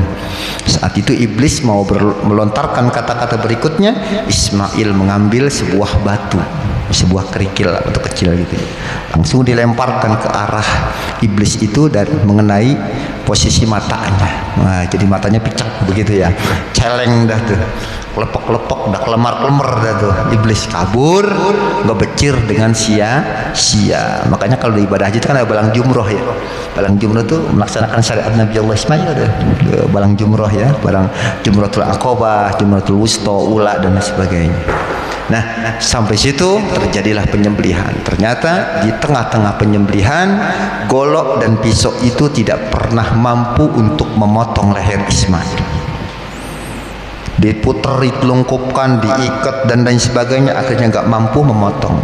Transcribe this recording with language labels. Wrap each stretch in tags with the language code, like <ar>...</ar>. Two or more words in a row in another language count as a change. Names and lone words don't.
<id>Saat itu iblis mau melontarkan kata-kata berikutnya, Ismail mengambil sebuah batu, sebuah kerikil atau kecil gitu, langsung dilemparkan ke arah iblis itu dan mengenai posisi matanya. Nah, jadi matanya picak begitu ya, celeng dah tuh, lepok-lepok, dah kelemar-kelemar dah tuh. Iblis kabur, ngebecir dengan sia-sia. Makanya kalau di ibadah haji itu kan ada balang jumroh ya. Balang jumroh itu melaksanakan syariat Nabi Allah Ismail ada. Balang jumroh ya, balang jumrohul aqabah, jumrohul wusta, ula dan sebagainya. Nah, sampai situ terjadilah penyembelihan. Ternyata di tengah-tengah penyembelihan, golok dan pisau itu tidak pernah mampu untuk memotong leher Ismail. Diputer, dilengkupkan, diikat dan lain sebagainya, akhirnya nggak mampu memotong.</id>